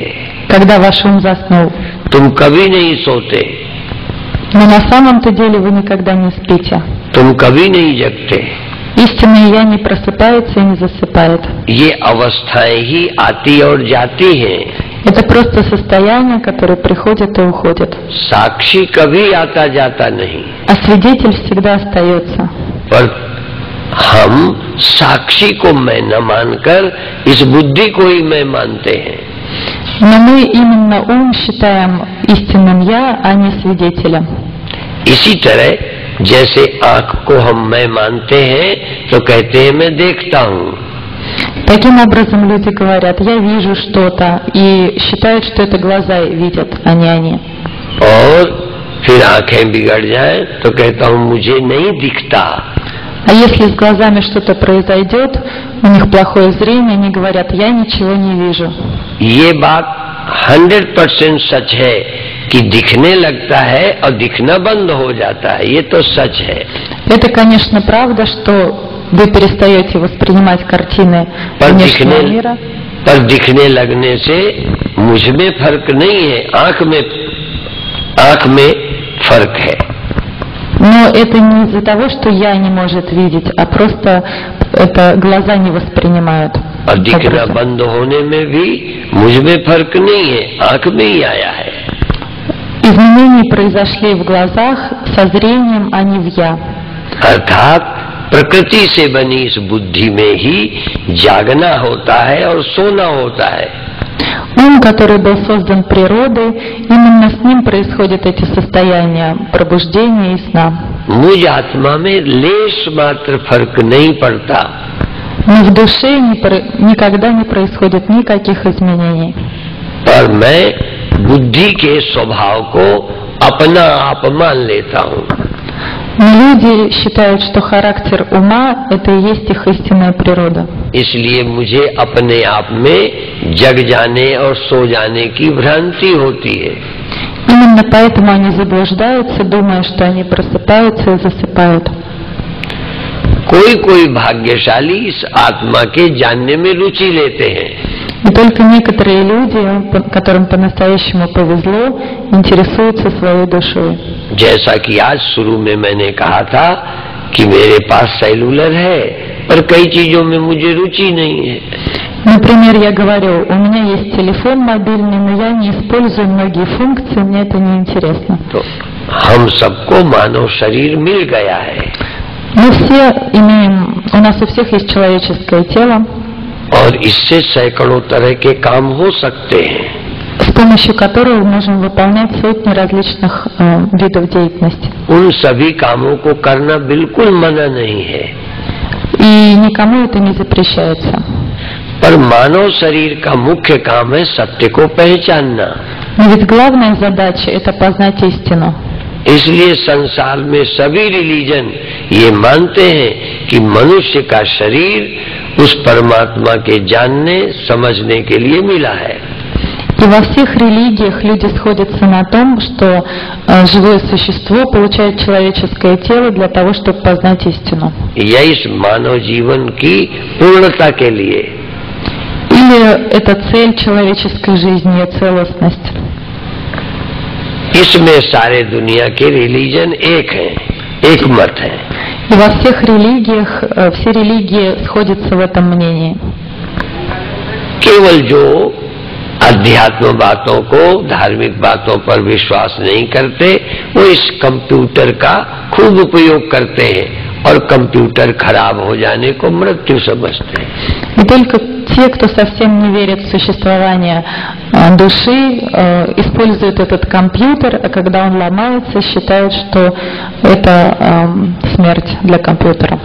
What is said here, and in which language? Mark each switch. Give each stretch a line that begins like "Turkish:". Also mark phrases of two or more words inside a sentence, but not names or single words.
Russian: Когда ваш ум заснул.
Hindi: तुम कभी नहीं सोते,
Russian: Но на самом-то деле вы никогда не спите.
Hindi: तुम कभी नहीं जगते।
Russian: Истинное «я» не просыпается и не засыпает.
Hindi: ये अवस्थाएं ही आती और जाती हैं।
Russian: Это просто состояние, которое приходит и уходит.
Hindi: साक्षी कभी आता जाता नहीं,
Russian: А свидетель всегда остается.
Hindi: पर हम साक्षी को मैं न मानकर इस बुद्धि को ही मैं मानते हैं।
Russian: Но мы именно ум считаем истинным «я», а не свидетелем.
Hindi: इसी तरह जैसे आंख को हम मैं मानते हैं तो कहते हैं मैं देखता हूँ,
Russian: Таким образом люди говорят: «Я вижу что-то», и считают, что это глаза видят, а не они.
Hindi: और फिर आंखें बिगड़ जाए तो कहता हूँ मुझे नहीं दिखता।
Russian: А если с глазами что-то произойдет, у них плохое зрение, они говорят: «Я ничего не вижу».
Hindi: ये बात 100% सच है कि दिखने लगता है और दिखना बंद हो जाता है, ये तो सच है।
Russian: Это, конечно, правда, что вы перестаете воспринимать картины внешнего мира.
Hindi: पर दिखने लगने से मुझ में फर्क नहीं है, आंख में फर्क है।
Russian: Но это не из-за того, что «я» не может видеть, а просто это глаза не воспринимают.
Hindi: और दिखना बंद होने में भी मुझ में फर्क नहीं है, आंख में ही आया है।
Russian: Изменения произошли в глазах со зрением, а не в «я».
Hindi: अर्थात प्रकृति से बनी इस बुद्धि में ही जागना होता है और सोना होता है।
Russian: Ум, который был создан природой, именно с ним происходят эти состояния пробуждения и сна.
Hindi: मुझ आत्मा में लेश मात्र फर्क नहीं पड़ता,
Russian: Но в душе никогда не происходит никаких изменений.
Hindi: पर मैं बुद्धि के स्वभाव को अपना आप मान लेता हूँ।
Russian: Но люди считают, что характер ума – это и есть их истинная природа.
Hindi: इसलिए मुझे अपने आप में जग जाने और सो जाने की भ्रांति होती है।
Russian: Именно поэтому они заблуждаются, думая, что они просыпаются и засыпают.
Hindi: कोई भाग्यशाली इस आत्मा के जानने में रुचि लेते हैं।
Russian: И только некоторые люди, которым по-настоящему повезло, интересуются своей душой.
Hindi: जैसा कि आज शुरू में मैंने कहा था कि मेरे पास सेलुलर है, पर कई चीजों में मुझे रुचि नहीं है।
Russian: Например, я говорю: у меня есть телефон мобильный, но я не использую многие функции, мне это не интересно.
Hindi: तो हम सबको मानव शरीर मिल गया है।
Russian: Мы все имеем, у нас у всех есть человеческое тело,
Hindi: और इससे सैकड़ों तरह के काम हो सकते हैं,
Russian: с помощью которого мы можем выполнять сотни различных видов деятельности.
Hindi: उन सभी कामों को करना बिल्कुल मना नहीं है,
Russian: И никому это не запрещается.
Hindi: पर मानव शरीर का मुख्य काम है सत्य को पहचानना।
Russian: Но ведь главная задача – это познать истину.
Hindi: इसलिए संसार में सभी रिलीजन ये मानते हैं कि मनुष्य का शरीर उस परमात्मा के जानने समझने के लिए मिला है।
Russian: И во всех религиях люди сходятся на том, что живое существо получает человеческое тело для того, чтобы познать истину.
Hindi: या इस मानव जीवन की पूर्णता के लिए।
Russian: Или это цель человеческой жизни, ее целостность.
Hindi: इसमें सारे दुनिया के रिलीजन एक हैं, एक मत है।
Russian: И во всех религиях, все религии сходятся в этом мнении.
Hindi: केवल जो अध्यात्म बातों को, धार्मिक बातों पर विश्वास नहीं करते, वो इस कंप्यूटर का खूब उपयोग करते हैं और कंप्यूटर खराब हो जाने को मृत्यु समझते हैं।
Russian: И только те, кто совсем не верит в существование души, используют этот компьютер, а когда он ломается, считают, что это смерть для компьютера.